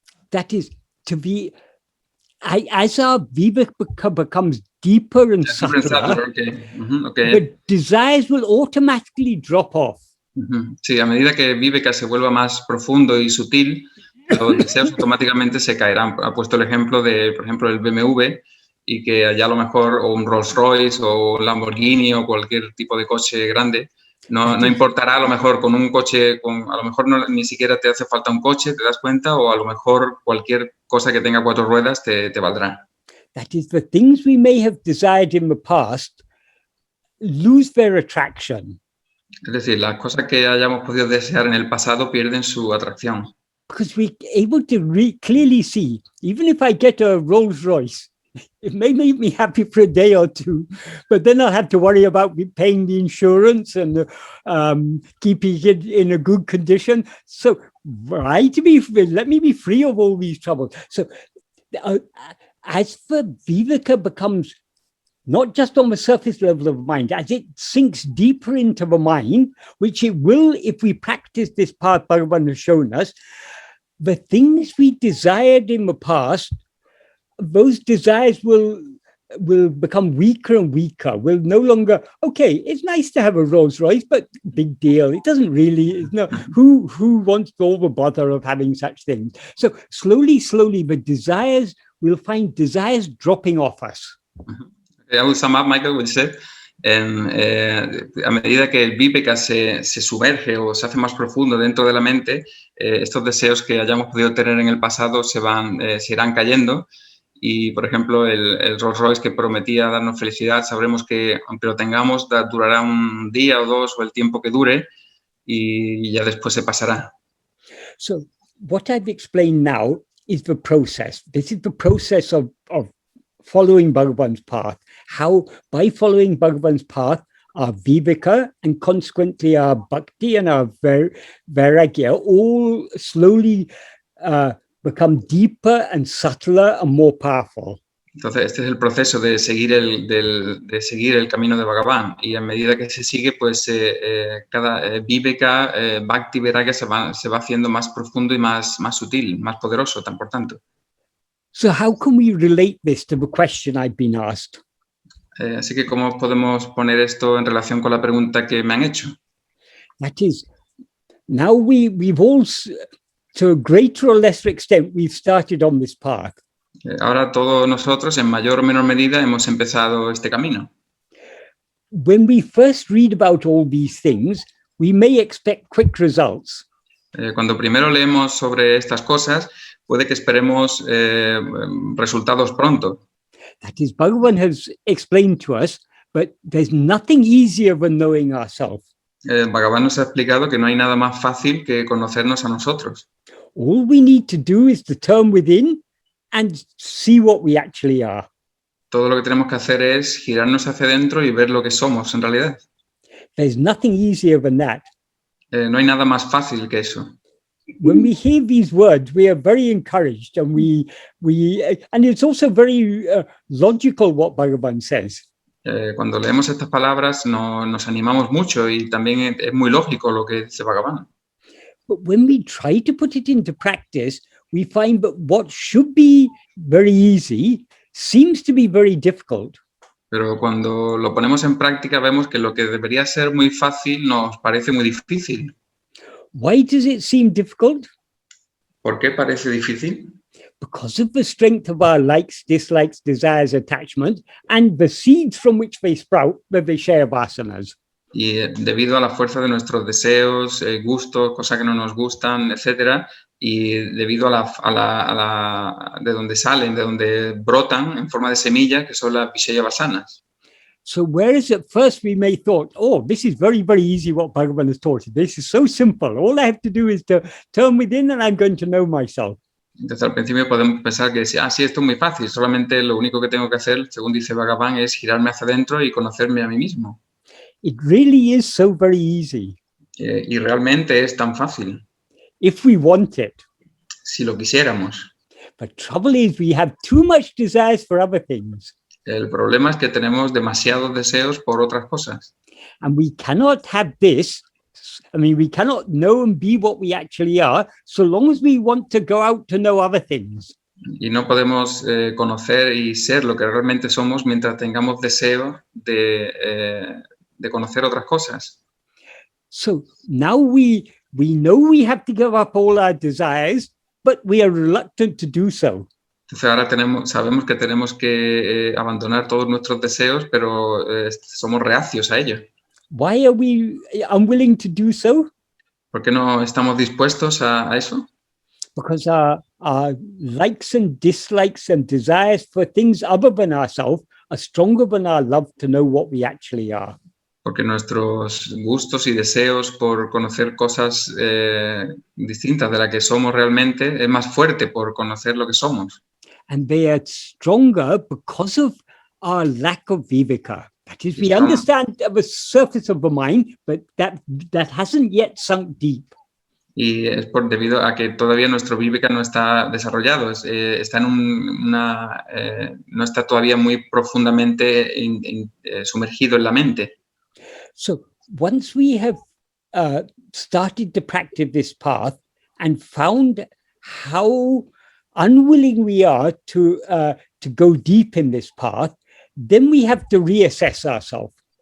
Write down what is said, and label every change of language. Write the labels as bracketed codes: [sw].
[en] that is to be, as our vivēka becomes deeper and subtler, okay. the desires will automatically drop off. [es] Sí, a medida que vivēka se vuelva más profundo y sutil, los deseos automáticamente se caerán. Ha puesto el ejemplo de, por ejemplo, el BMW, y que allá a lo mejor, o un Rolls Royce, o un Lamborghini, o cualquier tipo de coche grande, no importará a lo mejor con un coche, a lo mejor ni siquiera te hace falta un coche, te das cuenta, o a lo mejor cualquier cosa que tenga 4 ruedas te valdrá. [en] That is, the things we may have desired in the past lose their attraction. [es] Es decir, las cosas que hayamos podido desear en el pasado pierden su atracción. [en] Because we're able to clearly see, even if I get a Rolls Royce, it may make me happy for a day or two, but then I'll have to worry about paying the insurance and keeping it in a good condition. So let me be free of all these troubles. So as the vivēka becomes not just on the surface level of mind, as it sinks deeper into the mind, which it will if we practice this path Bhagavan has shown us, the things we desired in the past, those desires will become weaker and weaker. Will no longer, okay, it's nice to have a Rolls Royce, but big deal. It doesn't really, who wants all the bother of having such things? So slowly, the desires, we'll find desires dropping off us. I will sum up, Michael, what you said. [es] A medida que el vivēka se sumerge o se hace más profundo dentro de la mente, estos deseos que hayamos podido tener en el pasado se irán cayendo. Y, por ejemplo, el Rolls Royce que prometía darnos felicidad, sabremos que, aunque lo tengamos, durará un día o 2 o el tiempo que dure y ya después se pasará. [en] So, what I've explained now is the process. This is the process of following Bhagavan's path. How, by following Bhagavan's path, our vivēka and consequently our bhakti and our vairāgya all slowly become deeper and subtler and more powerful. [es] Entonces, este es el proceso de seguir el camino de Bhagavan, y a medida que se sigue, pues cada vivēka, bhakti, vairāgya se va haciendo más profundo y más sutil, más poderoso, por tanto. [en] So how can we relate this to the question I've been asked? [es] Así que, ¿cómo podemos poner esto en relación con la pregunta que me han hecho? [en] That is, now we've all, to a greater or lesser extent, we've started on this path. [es] Ahora todos nosotros, en mayor o menor medida, hemos empezado este camino. [en] When we first read about all these things, we may expect quick results. [es] Cuando primero leemos sobre estas cosas, puede que esperemos resultados pronto. [en] That is, Bhagavan has explained to us, but there's nothing easier than knowing ourselves. [es] Bhagavan nos ha explicado que no hay nada más fácil que conocernos a nosotros. [en] All we need to do is to turn within and see what we actually are. [es] Todo lo que tenemos que hacer es girarnos hacia adentro y ver lo que somos en realidad. [en] There's nothing easier than that. [es] No hay nada más fácil que eso. [en] When we hear these words, we are very encouraged, and and it's also very logical what Bhagavan says. [es] Cuando leemos estas palabras nos animamos mucho, y también es muy lógico lo que dice Bhagavan. [en] But when we try to put it into practice, we find that what should be very easy seems to be very difficult. [es] Pero cuando lo ponemos en práctica, vemos que lo que debería ser muy fácil nos parece muy difícil. [en] Why does it seem difficult? [es] ¿Por qué parece difícil? [en] Because of the strength of our likes, dislikes, desires, attachment, and the seeds from which they sprout, the Vishaya vasanas. [es] Y debido a la fuerza de nuestros deseos, gustos, cosas que no nos gustan, etcétera, y debido de donde salen, de donde brotan en forma de semilla, que son las Vishaya Vasanas. [en] So whereas at first we may thought, oh, this is very, very easy what Bhagavan has taught. This is so simple. All I have to do is to turn within and I'm going to know myself. [es] Entonces al principio podemos pensar que sí, esto es muy fácil, solamente lo único que tengo que hacer, según dice Bhagavan, es girarme hacia adentro y conocerme a mí mismo. [en] It really is so very easy. [es] Y realmente es tan fácil. [en] If we want it. [es] Si lo quisiéramos. [en] But trouble is we have too much desires for other things. [es] El problema es que tenemos demasiados deseos por otras cosas. [en] And we cannot have this. I mean, we cannot know and be what we actually are so long as we want to go out to know other things. [es] Y no podemos conocer y ser lo que realmente somos mientras tengamos deseo de conocer otras cosas. [en] So now we know we have to give up all our desires, but we are reluctant to do so. [es] Entonces ahora sabemos que tenemos que abandonar todos nuestros deseos, pero somos reacios a ello. [en] Why are we unwilling to do so? [es] ¿Por qué no estamos dispuestos a eso? [en] Because our likes and dislikes and desires for things other than ourselves are stronger than our love to know what we actually are. [es] Porque nuestros gustos y deseos por conocer cosas distintas de la que somos realmente es más fuerte por conocer lo que somos. [en] And they are stronger because of our lack of vivēka. That is, we understand at the surface of the mind, but that hasn't yet sunk deep. [es] Y es debido a que todavía nuestro vivēka no está desarrollado, está no está todavía muy profundamente sumergido en la mente. [en] So once we have started to practice this path and found how unwilling we are to go deep in this path, then we have to reassess ourselves.